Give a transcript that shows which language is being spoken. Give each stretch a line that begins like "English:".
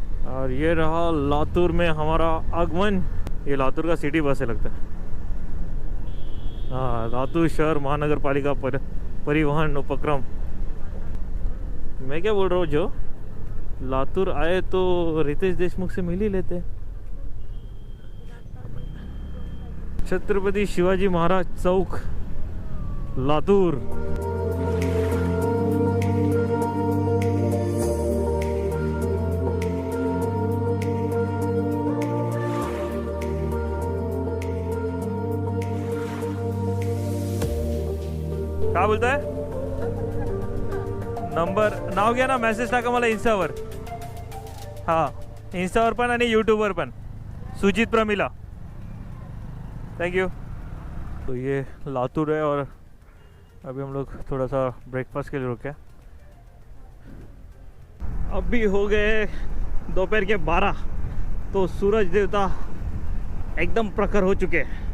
Hindi: और ये रहा लातूर में हमारा आगमन. ये लातूर का सिटी बस है लगता है.
Marathi: हाँ, लातूर शहर महानगर पालिका परिवहन उपक्रम.
Hindi: मैं क्या बोल रहा हूँ, जो लातूर आए तो रितेश देशमुख से मिल ही लेते.
Marathi: छत्रपति शिवाजी महाराज चौक, लातूर. काय बोलताय. नंबर नाव घ्या ना, मेसेज टाका मला इंस्टावर. हां, इंस्टावर पण आणि यूट्यूबवर पण, सुजित प्रमिला.
English: Thank you.
Hindi: तो ये लातूर है और अभी हम लोग थोड़ा सा ब्रेकफास्ट के लिए रुके. अभी हो गए दोपहर के 12, तो सूरज देवता एकदम प्रखर हो चुके.